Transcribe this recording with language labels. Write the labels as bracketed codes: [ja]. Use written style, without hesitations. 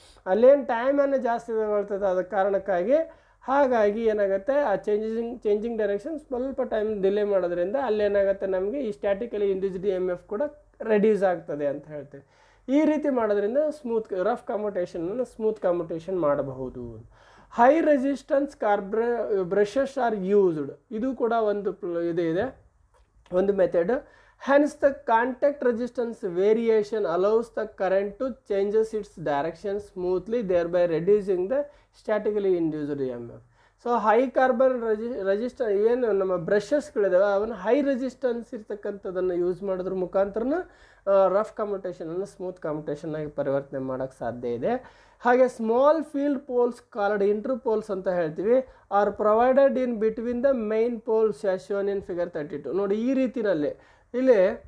[kn] ಅಲ್ಲೇನು ಟೈಮನ್ನು ಜಾಸ್ತಿ ತಗೊಳ್ತದೆ ಅದ ಕಾರಣಕ್ಕಾಗಿ, ಹಾಗಾಗಿ ಏನಾಗುತ್ತೆ ಆ ಚೇಂಜಿಂಗ್ ಡೈರೆಕ್ಷನ್ ಸ್ವಲ್ಪ ಟೈಮ್ ಡಿಲೇ ಮಾಡೋದ್ರಿಂದ ಅಲ್ಲೇನಾಗುತ್ತೆ ನಮಗೆ ಈ statically induced E M F ಕೂಡ ರೆಡ್ಯೂಸ್ ಆಗ್ತದೆ ಅಂತ ಹೇಳ್ತೀವಿ. ಈ ರೀತಿ ಮಾಡೋದ್ರಿಂದ ರಫ್ ಕಮ್ಯುಟೇಷನನ್ನು ಸ್ಮೂತ್ ಕಮ್ಯುಟೇಷನ್ ಮಾಡಬಹುದು. [en] high resistance brushes are used, [kn] ಇದು ಕೂಡ ಒಂದು ಇದೆ ಒಂದು method. [en] Hence the contact resistance variation allows the current to changes its direction smoothly, thereby reducing the statically induced EMF. [kn] So high carbon resistance ಏನು ನಮ್ಮ ಬ್ರಷಸ್ಗಳಿದಾವೆ ಅವನ್ನ high resistance ಇರ್ತಕ್ಕಂಥದ್ದನ್ನು use ಮಾಡೋದ್ರ ಮುಖಾಂತರ ರಫ್ ಕಮ್ಯುಟೇಷನನ್ನು ಸ್ಮೂತ್ ಕಮ್ಯುಟೇಷನ್ ಆಗಿ ಪರಿವರ್ತನೆ ಮಾಡೋಕ್ಕೆ ಸಾಧ್ಯ ಇದೆ. [en] ಹಾಗೆ small field poles called interpoles [kn] ಅಂತ ಹೇಳ್ತೀವಿ, [en] Are provided in between the main poles as shown in figure 32. [kn] ನೋಡಿ ಈ ರೀತಿಯಲ್ಲಿ ಇಲ್ಲಿ